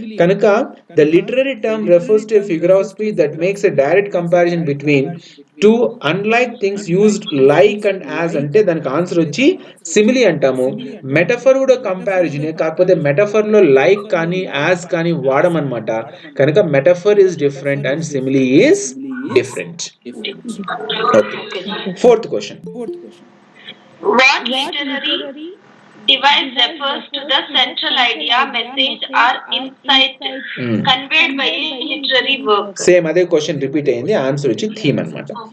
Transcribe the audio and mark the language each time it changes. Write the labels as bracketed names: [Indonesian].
[English] కనుక the literary term refers to a figure of speech that makes a direct comparison between two unlike things used like and as [Telugu] అంటే దానికి answer వచ్చి simile అంటాము. Metaphor కూడా కంపారిజనే, కాకపోతే metaphor లో like కానీ యాజ్ కానీ వాడమన్నమాట. [English] కనుక metaphor is different and simile is different. Okay, fourth question. What literary device refers to the central idea, message or insight conveyed by a literary work? [Telugu] Same అదే question repeat అయింది, answer వచ్చి theme అన్నమాట.